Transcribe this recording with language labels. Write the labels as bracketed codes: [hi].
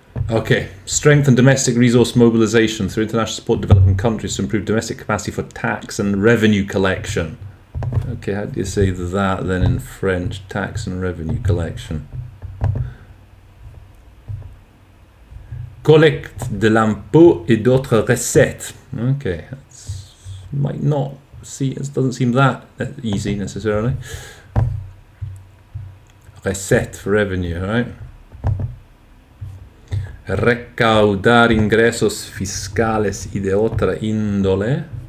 [en] Okay, strengthen domestic resource mobilization through international support developing countries to improve domestic capacity for tax and revenue collection. Okay, how do you say that then in French? Tax and revenue collection. [fr] Collecte de l'impôt et d'autres recettes. [en] Okay, might not see, it doesn't seem that easy necessarily. Recette for revenue, right? [es] Recaudar ingresos fiscales y de otra índole.